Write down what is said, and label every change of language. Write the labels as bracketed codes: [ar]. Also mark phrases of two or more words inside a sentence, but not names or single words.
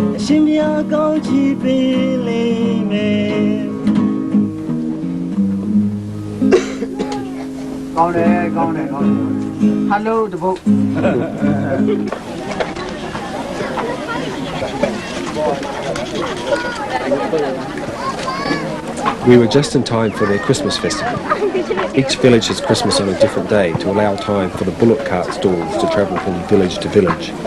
[en] ချင်းပြကောင်းချီပင်လေးမယ်ကောင်းတယ်ဟယ်လိုတပုတ် We were just in time for their Christmas festival. Each village has Christmas on a different day to allow time for the bullock cart stalls to travel from village to village.